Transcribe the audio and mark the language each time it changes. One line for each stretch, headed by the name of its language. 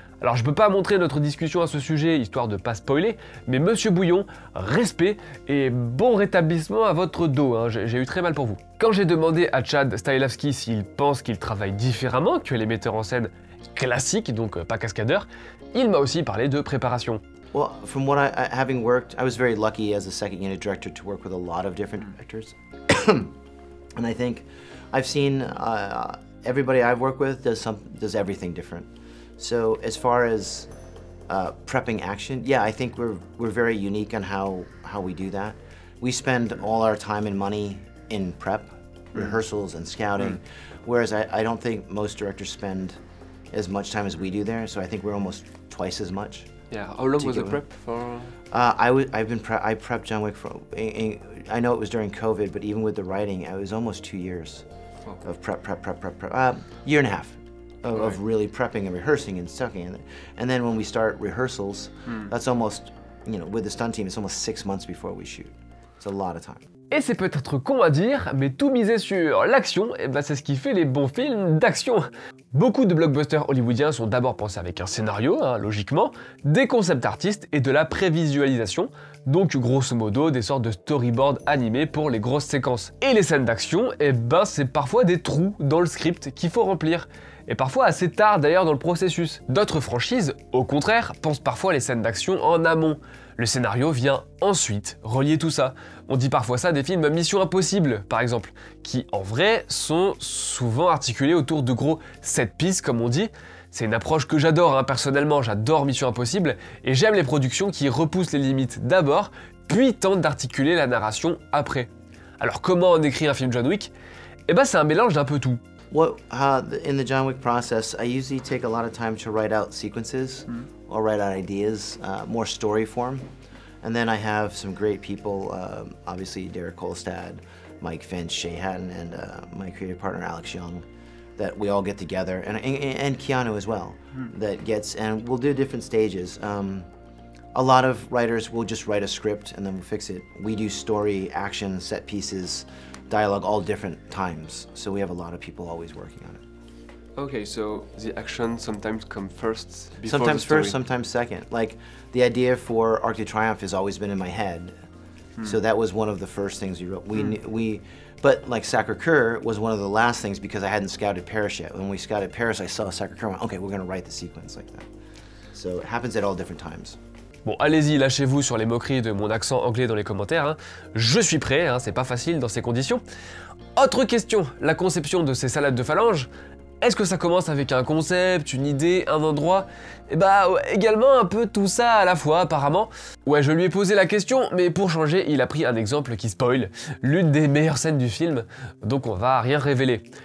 French: Alors je peux pas montrer notre discussion à ce sujet, histoire de pas spoiler, mais Monsieur Bouillon, respect et bon rétablissement à votre dos, j'ai eu très mal pour vous. Quand j'ai demandé à Chad Stahelski s'il pense qu'il travaille différemment que les metteurs en scène classiques, donc pas cascadeurs, il m'a aussi parlé de préparation.
English: Well, from what having worked, I was very lucky as a second unit director to work with a lot of different directors. And I think I've seen everybody I've worked with does everything different. So as far as prepping action, yeah, I think we're very unique on how we do that. We spend all our time and money in prep, rehearsals and scouting, whereas I don't think most directors spend as much time as we do there. So I think we're almost twice as much. Yeah, how long was the prep for? I prepped John Wick for. I know it was during COVID, but even with the writing, it was almost 2 years of prep. Year and a half. Of really prepping and rehearsing and studying, and then when we start rehearsals, that's almost, with the stunt team, it's almost 6 months before we shoot. It's a lot of time.
French: Et c'est peut-être con à dire, mais tout miser sur l'action, c'est ce qui fait les bons films d'action. Beaucoup de blockbusters hollywoodiens sont d'abord pensés avec un scénario, logiquement, des concepts artistes et de la prévisualisation, Donc grosso modo des sortes de storyboards animés pour les grosses séquences. Et les scènes d'action, eh ben c'est parfois des trous dans le script qu'il faut remplir. Et parfois assez tard d'ailleurs dans le processus. D'autres franchises, au contraire, pensent parfois les scènes d'action en amont. Le scénario vient ensuite relier tout ça. On dit parfois ça des films Mission Impossible, par exemple, qui en vrai sont souvent articulés autour de gros set pieces comme on dit. C'est une approche que j'adore, hein. Personnellement j'adore Mission Impossible, et j'aime les productions qui repoussent les limites d'abord, puis tentent d'articuler la narration après. Alors comment on écrit un film John Wick? Eh ben c'est un mélange d'un peu tout.
English: What in the John Wick process, I usually take a lot of time to write out sequences or write out ideas, more story form, and then I have some great people, obviously Derek Kolstad, Mike Finch, Shay Hatton, and my creative partner Alex Young, that we all get together, and Keanu as well, that gets, and we'll do different stages. A lot of writers will just write a script and then we'll fix it. We do story, action, set pieces, dialogue, all different times. So we have a lot of people always working on it. Okay, so the action sometimes come first before Sometimes the story. first, sometimes second. Like the idea for Arc de Triomphe has always been in my head. So that was one of the first things we wrote. But like Sacré-Cœur was one of the last things because I hadn't scouted Paris yet. When we scouted Paris, I saw Sacré-Cœur and went, okay, we're gonna write the sequence like that. So it happens at all different times.
French: Bon, allez-y, lâchez-vous sur les moqueries de mon accent anglais dans les commentaires, hein. Je suis prêt, hein, c'est pas facile dans ces conditions. Autre question, la conception de ces salades de phalanges, est-ce que ça commence avec un concept, une idée, un endroit? Eh bah, également un peu tout ça à la fois, apparemment. Ouais, je lui ai posé la question, mais pour changer, il a pris un exemple qui spoil, l'une des meilleures scènes du film, donc on va rien révéler.